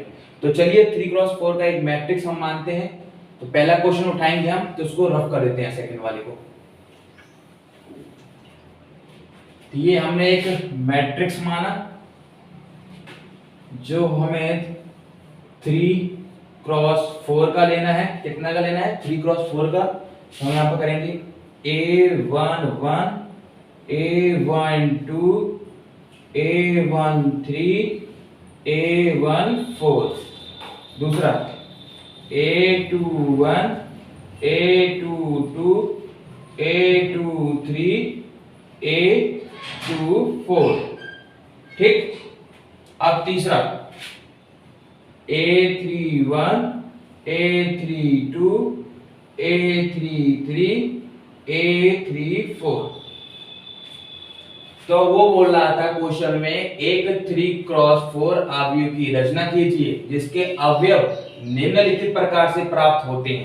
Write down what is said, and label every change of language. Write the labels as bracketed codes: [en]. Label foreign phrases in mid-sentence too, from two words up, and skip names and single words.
[hi] तो चलिए 3x4 का एक मैट्रिक्स हम मानते हैं। तो पहला क्वेश्चन उठाएंगे हम, तो उसको रफ कर देते हैं सेकंड वाले को। तो ये हमने एक मैट्रिक्स माना जो हमें 3x4 का लेना है। कितना का लेना है? 3x4 का। तो हम यहां पर करेंगे a11 a12 a13 a14। दूसरा a21 a22 a23 a24। ठीक। अब तीसरा a31 a32 a33 a34। तो वो बोल रहा था क्वेश्चन में एक 3x4 आव्यूह की रचना कीजिए जिसके अवयव निम्नलिखित प्रकार से प्राप्त होते हैं।